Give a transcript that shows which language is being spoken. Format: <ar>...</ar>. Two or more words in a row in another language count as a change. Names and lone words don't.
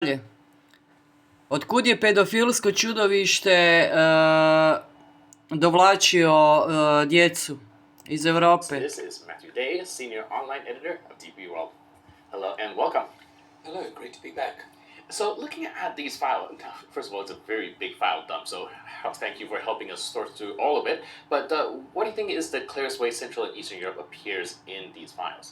<hr>Otkud je pedofilsko čudovište dovlačio djecu iz Europe?</hr> <en>This is Matthew Day, senior online editor of DP World. Hello and welcome. Hello, great to be back. So looking at these files, first of all, it's a very big file dump, so thank you for helping us sort through all of it. But what do you think is the clearest way Central and Eastern Europe appears in these files?</en>